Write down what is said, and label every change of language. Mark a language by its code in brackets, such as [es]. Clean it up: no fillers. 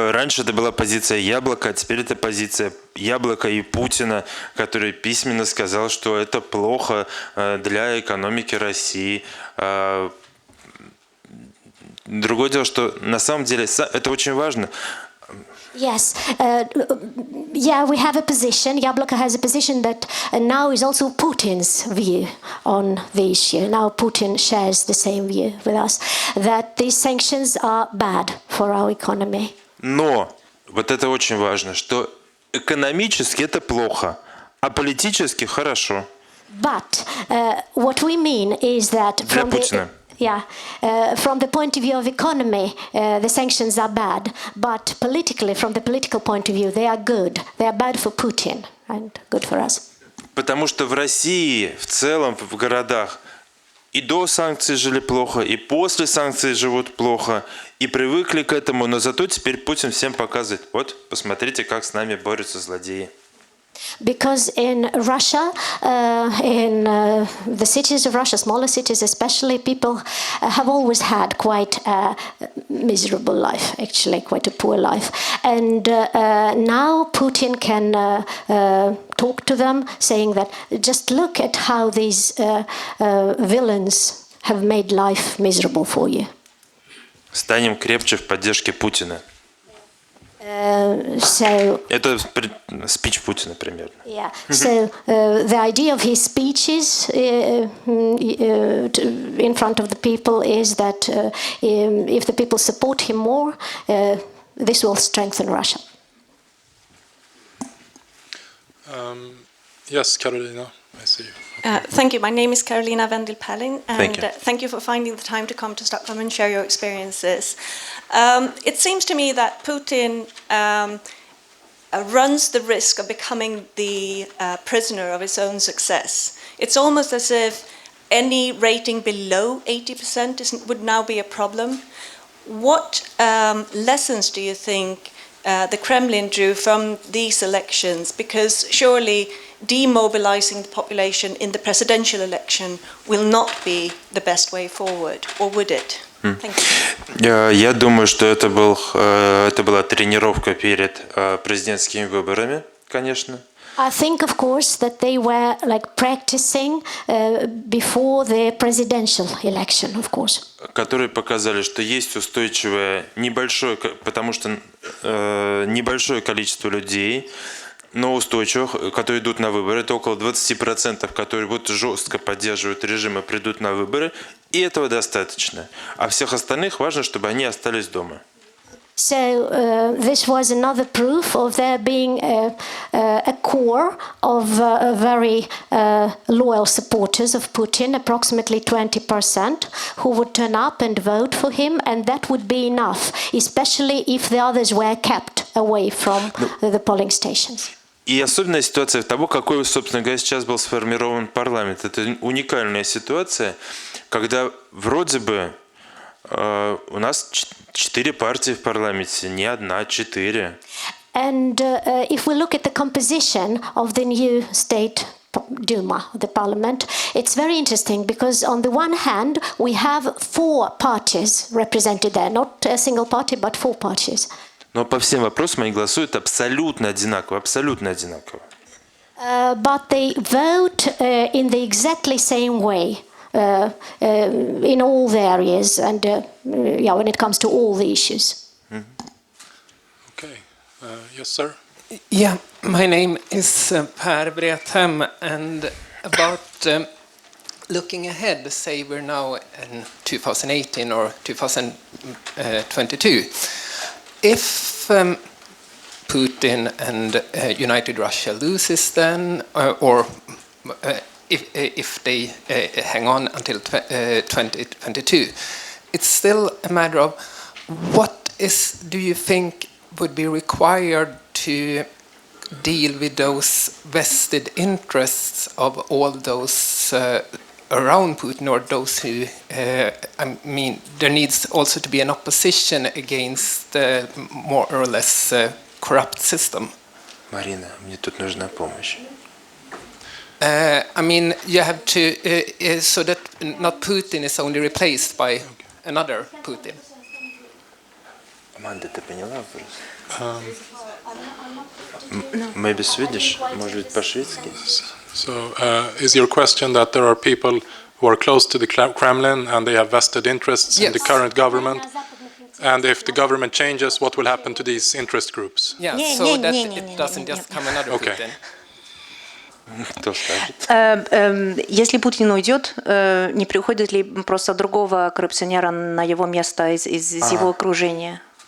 [ru] Раньше это была позиция Яблока, а теперь это позиция Яблока и Путина, который письменно сказал, что это плохо для экономики России. Другое дело, что на самом деле это очень важно. [en] Yes, yeah, we have a position. Yabloko has a position that now is also Putin's view on the issue. Now Putin shares the same view with us, that these sanctions are bad for our economy. [ru] Но вот это очень важно, что экономически это плохо, а политически хорошо. [en] But what we mean is that [ru] Для Путина. [en] From the point of view of economy, the sanctions are bad, but politically, from the political point of view, they are good. They are bad for Putin and good for us. [ru] Потому что в России, в целом, в городах, и до санкций жили плохо, и после санкций живут плохо, и привыкли к этому, но зато теперь Путин всем показывает: вот, посмотрите, как с нами борются злодеи. [en] Because in Russia, in the cities of Russia, smaller cities especially, people have always had quite a miserable life, actually, quite a poor life. And now Putin can talk to them, saying that just look at how these villains have made life miserable for you. [ru] Станем крепче в поддержке Путина. Это спич Путина примерно. [en] Yeah. So the idea of his speeches in front of the people is that if the people support him more, this will strengthen Russia. Yes, Carolina, I see you. Thank you. My name is Carolina Vendel-Pelling, and Thank you. For finding the time to come to Stockholm and share your experiences. It seems to me that Putin runs the risk of becoming the prisoner of his own success. It's almost as if any rating below 80% would now be a problem. What lessons do you think the Kremlin drew from these elections? Because surely demobilizing the population in the presidential election will not be the best way forward, or would it? Thank you. [ru] Я думаю, что это была тренировка перед президентскими выборами, конечно. [en] I think, of course, that they were like practicing before the presidential election, of course. [ru] Которые показали, что есть устойчивое небольшое, потому что небольшое количество людей, но устойчивых, которые идут на выборы. Это около 20%, которые вот жестко поддерживают режим и придут на выборы. И этого достаточно. А всех остальных важно, чтобы они остались дома. [en] So this was another proof of there being a core of very loyal supporters of Putin, approximately 20%, who would turn up and vote for him, and that would be enough, especially if the others were kept away from the polling stations. [ru] И особенная ситуация того, какой, собственно говоря, сейчас был сформирован парламент. Это уникальная ситуация, когда вроде бы у нас 4 партии в парламенте, не одна, 4. [en] And if we look at the composition of the new state Duma, the parliament, it's very interesting because on the one hand we have 4 parties represented there, not a single party, but 4 parties. [ru] Но по всем вопросам они голосуют абсолютно одинаково, абсолютно одинаково. [en] But they vote in the exactly same way. In all the areas and when it comes to all the issues. Okay. Yes, sir. Yeah, my name is Per Brethem, and about looking ahead, say we're now in 2018 or 2022, if Putin and United Russia loses then, or if they hang on until 2022, it's still a matter of what do you think would be required to deal with those vested interests of all those around Putin or those who, I mean, there needs also to be an opposition against the more or less corrupt system. [ru] Марина, мне тут нужна помощь. [en] I mean, you have to, so that not Putin is only replaced by another Putin. [ru] Аманда, ты поняла вопрос? [en] Maybe Swedish, [ru] может быть по-шведски? [en] So, is your question that there are people who are close to the Kremlin and they have vested interests in the current government? And if the government changes, what will happen to these interest groups? Yeah, so that it doesn't just come another Putin. [ru] Кто скажет? Если Путин уйдет, не приходит ли просто другого коррупционера на его место из его окружения?